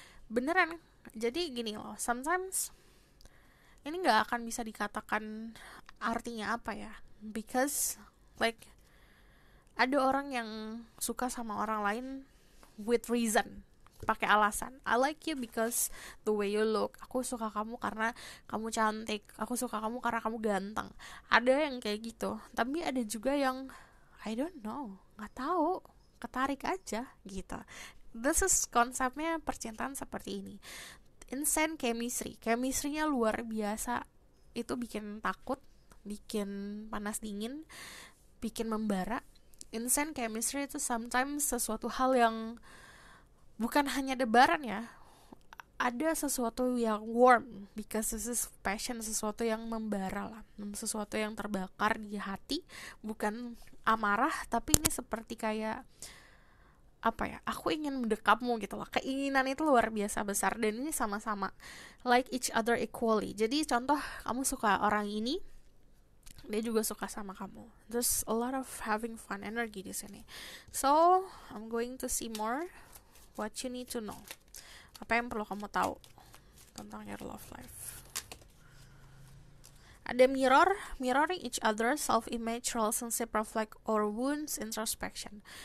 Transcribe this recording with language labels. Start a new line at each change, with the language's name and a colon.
Indonesian: Beneran, jadi gini loh, sometimes ini gak akan bisa dikatakan artinya apa ya,
English: because like
Indonesian: ada orang yang suka sama orang lain
English: with reason,
Indonesian: pakai alasan.
English: I like you because the way you look.
Indonesian: Aku suka kamu karena kamu cantik. Aku suka kamu karena kamu ganteng. Ada yang kayak gitu. Tapi ada juga yang
English: I don't know,
Indonesian: nggak tahu, ketarik aja gitu.
English: This is
Indonesian: konsepnya percintaan seperti ini. Instant chemistry. Chemistry-nya luar biasa. Itu bikin takut, bikin panas dingin, bikin membara. Instant chemistry itu sometimes sesuatu hal yang bukan hanya debaran ya, ada sesuatu yang warm,
English: because this is passion,
Indonesian: sesuatu yang membara lah, sesuatu yang terbakar di hati, bukan amarah, tapi ini seperti kayak apa ya, aku ingin mendekapmu gitu loh, keinginan itu luar biasa besar, dan ini sama-sama
English: like each other equally.
Indonesian: Jadi contoh, kamu suka orang ini, dia juga suka sama kamu.
English: There's a lot of having fun energy di sini. So, I'm going to see more what you need to know.
Indonesian: Apa yang perlu kamu tahu tentang
English: your love life. Ada mirror, mirroring each other, self-image, relationship, reflect, or wounds, introspection.